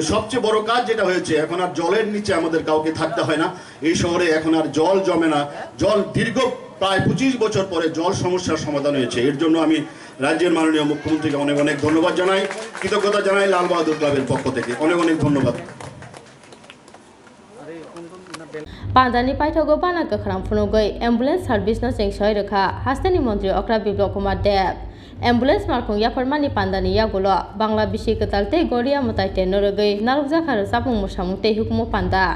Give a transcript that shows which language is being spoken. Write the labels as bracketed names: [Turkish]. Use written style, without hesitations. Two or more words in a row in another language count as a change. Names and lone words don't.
[Bangla] সবচেয়ে বড় কাজ যেটা হয়েছে, এখন আর জলের নিচে আমাদের কাউকে থাকতে হয় না। এই শহরে এখন আর জল জমে না। জল দীর্ঘ প্রায় 25 বছর পরে জল সমস্যার সমাধান হয়েছে। এর জন্য আমি রাজ্যের মাননীয় মুখ্যমন্ত্রীকে অনেক অনেক ধন্যবাদ জানাই, কৃতজ্ঞতা জানাই লাল বাহাদুর ক্লাবের পক্ষ থেকে। অনেক অনেক ধন্যবাদ। [Kok Borok] Pandani Paithogo Bana Kakram Funogoi, [English] ambulance service [Kok Borok] no Sing Shoiraka, Hastani Montri Okra Biblok Kumar Dev. Ambulance Markung Yaparmani Pandani Yagulo, Bangla Bishikalte, Goria Motaite Norogoi, Naruzakar Sapung Mushamute Hukmo Panda.